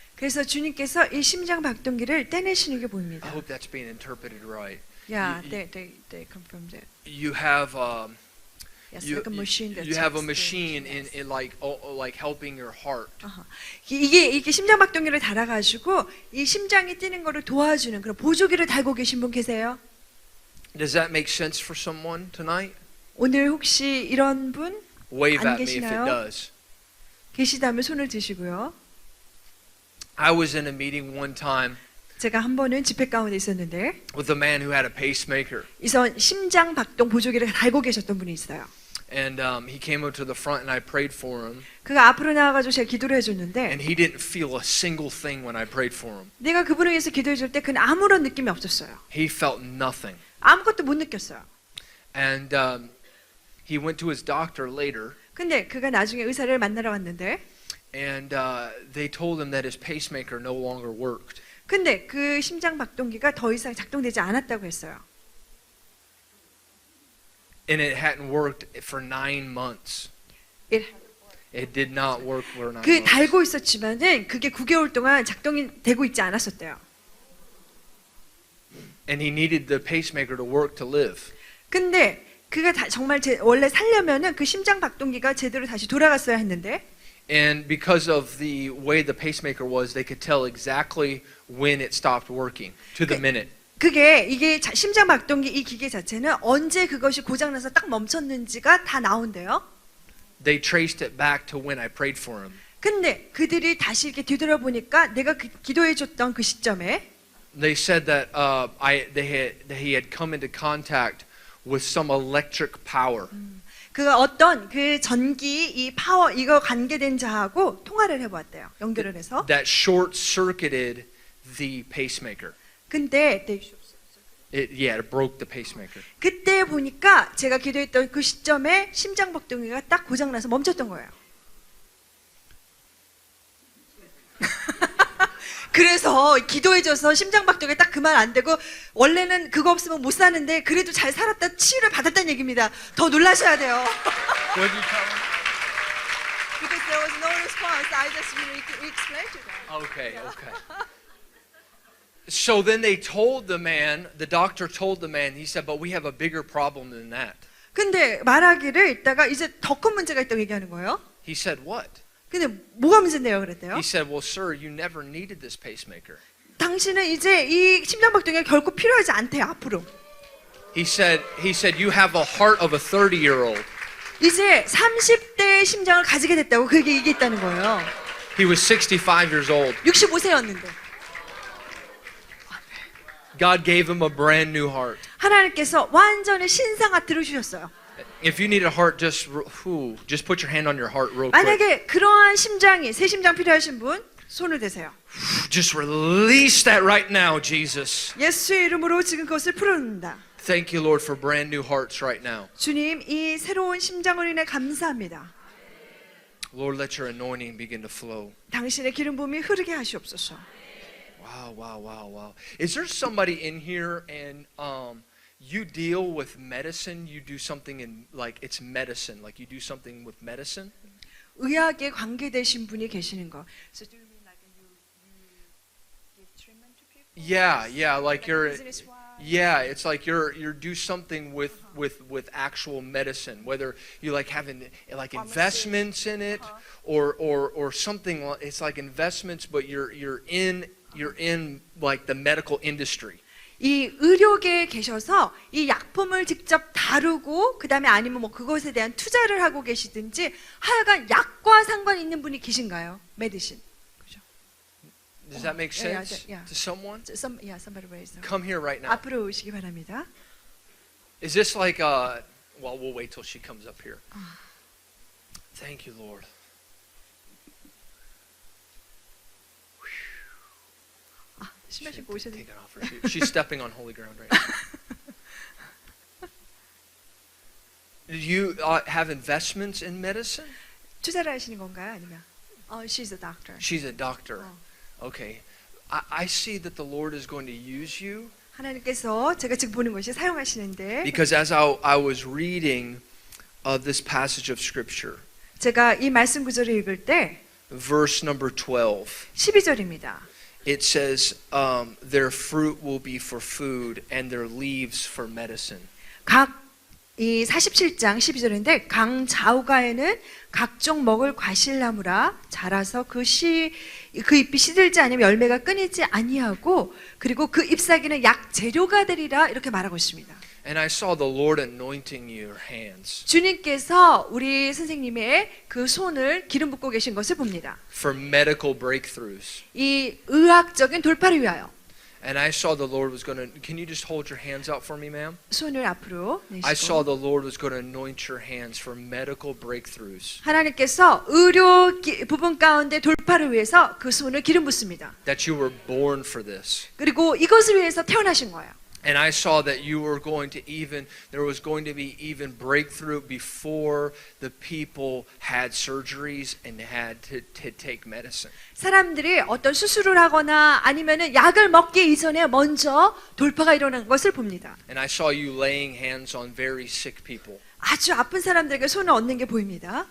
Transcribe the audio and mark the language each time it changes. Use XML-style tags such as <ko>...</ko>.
<ko>그래서 주님께서 이 심장 박동기를 떼내시는 게</ko> <en>I</en> <ko>보입니다.</ko> <en>hope that's being interpreted right. Yeah, they confirmed it. You have Yes, like a machine that you have a checks the- machine yes. in like helping your heart.</en> <ko>이게 심장 박동기를 달아가지고 이 심장이 뛰는 거를 도와주는 그런 보조기를 달고 계신 분 계세요?</ko> <en>Does that make sense for someone tonight?</en> <ko>오늘 혹시 이런 분</ko> <en>Wave</en> <ko>안</ko> <en>at me if it</en> <ko>계시나요?</ko> <en>does.</en> <ko>계시다면 손을 드시고요.</ko> <en>I was in a meeting one time</en> <ko>제가 한 번은 집회 가운데 있었는데</ko> <en>with a man who had a pacemaker,</en> <ko>이선 심장 박동 보조기를 달고 계셨던 분이 있어요.</ko> <en>and he came up to the front, and I prayed for him,</en> <ko>그가 앞으로 나와가지고 제가 기도를 해줬는데</ko> <en>and he didn't feel a single thing when I prayed for him.</en> <ko>내가 그분을 위해서 기도해줄 때 그는 아무런 느낌이 없었어요.</ko> <en>He felt nothing,</en> <ko>아무것도 못 느꼈어요.</ko> <en>and he went to his doctor later,</en> <ko>근데 그가 나중에 의사를 만나러 왔는데</ko> <en>and they told him that his pacemaker no longer worked.</en> <ko>근데 그 심장 박동기가 더 이상 작동되지 않았다고 했어요.</ko> <en>And it hadn't worked for 9 months. It did not work for 9</en> <ko>그</ko> <en>months.</en> <ko>달고 있었지만은 그게 9개월 동안 작동이 되고 있지 않았었대요.</ko> <en>And he needed the pacemaker to work to live.</en> <ko>근데 그가 정말 원래 살려면은 그 심장 박동기가 제대로 다시 돌아갔어야 했는데</ko> <en>And because of the way the pacemaker was, they could tell exactly when it stopped working to the minute.</en> <ko>이게 심장 박동기 이 기계 자체는 언제 그것이 고장나서 딱 멈췄는지가 다 나온대요.</ko> <en>They traced it back to when I prayed for him.</en> <ko>근데 그들이 다시 이렇게 뒤돌아보니까 내가 기도해줬던 그 시점에</ko> <en>They said that he had come into contact with some electric power.</en> <ko>그 어떤 그 전기 이 파워 이거 관계된 자하고 통화를 해보았대요. 연결을 해서.</ko> <en>That short-circuited the pacemaker.</en> <ko>근데</ko> <en>It broke the pacemaker.</en> <ko>그때 보니까 제가 기도했던 그 시점에 심장 박동기가 딱 고장나서 멈췄던 거예요. 그래서 기도해줘서 심장 박동기 딱 그만 안 되고 원래는 그거 없으면 못 사는데 그래도 잘 살았다 치유를 받았다는 얘기입니다. 더 놀라셔야 돼요.</ko> <en>What did you tell him? Because there was no response, I just explained to them. Okay. So then the doctor told the man, he said, but we have a bigger problem than that.</en> <ko>근데 말하기를 있다가 이제 더 큰 문제가 있다고 얘기하는 거예요.</ko> <en>He said, what?</en> <ko>근데 뭐가 문제인데요, 그랬대요.</ko> <en>He said, well, sir, you never needed this pacemaker.</en> <ko>당신은 이제 이 심장 박동기가 결코 필요하지 않대요, 앞으로.</ko> <en>He said, you have a heart of a 30-year-old.</en> <ko>이제 30대의 심장을 가지게 됐다고 그게 얘기했다는 거예요.</ko> <en>He was 65 years old.</en> <ko>65세였는데.</ko> <en>God gave him a brand new heart.</en> <ko>하나님께서 완전히 신상 하트를 주셨어요.</ko> <en>If you need a heart, just put your hand on your heart real quick.</en> <ko>만약에 그러한 심장이 새 심장 필요하신 분 손을 대세요.</ko> <en>Just release that right now, Jesus.</en> <ko>예수의 이름으로 지금 그것을 풀어놓는다.</ko> <en>Thank you, Lord, for brand new hearts right now.</en> <ko>주님, 이 새로운 심장을 인해 감사합니다.</ko> <en>Lord, let your anointing begin to flow.</en> <ko>당신의 기름 부음이 흐르게 하시옵소서.</ko> <en>Wow. Is there somebody in here and you deal with medicine? You do something in like it's medicine, like you do something with medicine?</en> <ko>의학에 관계되신 분이 계시는 거.</ko> <en>So do you mean like you give Yeah, like you're business wise. yeah, it's like you're do something with actual medicine, whether you like having like Pharmacy. investments in it or something it's like investments but you're in like the medical industry.</en> <ko>이 의료계에 계셔서 이 약품을 직접 다루고 그다음에 아니면 뭐 그것에 대한 투자를 하고 계시든지 하여간 약과 상관 있는 분이 계신가요? 메디신. 그죠?</ko> <en>Does that make Yeah, sense yeah. to someone? Somebody raise them. Come here right now. 앞으로 오시기 바랍니다. Is this like well, we'll wait till she comes up here. Thank you, Lord.</en> <ko>신발 신고 오셔도</ko> <en>Taking off her shoes. She's stepping on holy ground right now. Do you have investments in medicine?</en> <ko>투자를 하시는 건가요? 아니면</ko> <en>she's a doctor. She's a doctor. Okay. I see that the Lord is going to use you</en> <ko>하나님께서 제가 지금 보는 것이 사용하시는데</ko> <en>because as I was reading this passage of scripture,</en> <ko>제가 이 말씀 구절을 읽을 때</ko> <en>verse number 12,</en> <ko>12절입니다.</ko> <en>it says, their fruit will be for food and their leaves for medicine.</en> <ko>이 47장 12절인데 강 좌우가에는 각종 먹을 과실나무라 자라서 그 잎이 시들지 아니면 열매가 끊이지 아니하고 그리고 그 잎사귀는 약 재료가 되리라 이렇게 말하고 있습니다.</ko> <en>And I saw the Lord anointing your hands</en> <ko>주님께서 우리 선생님의 그 손을 기름 붓고 계신 것을 봅니다.</ko> <en>for medical breakthroughs.</en> <ko>이 의학적인 돌파를 위하여</ko> <en>And I saw the Lord was going to, can you just hold your hands out for me, ma'am?</en> <ko>손을 앞으로</ko> <en>I saw</en> <ko>내시고</ko> <en>the Lord was going to anoint your hands for medical breakthroughs.</en> <ko>하나님께서 의료 부분 가운데 돌파를 위해서 그 손을 기름 붓습니다.</ko> <en>That you were born for this.</en> <ko>그리고 이것을 위해서 태어나신 거예요.</ko> <en>And I saw that you were going to there was going to be even breakthrough before the people had surgeries and had to take medicine.</en> <ko>사람들이 어떤 수술을 하거나 아니면은 약을 먹기 이전에 먼저 돌파가 일어난 것을 봅니다.</ko> <en>And I saw you laying hands on very sick people.</en> <ko>아주 아픈 사람들에게 손을 얹는 게 보입니다.</ko>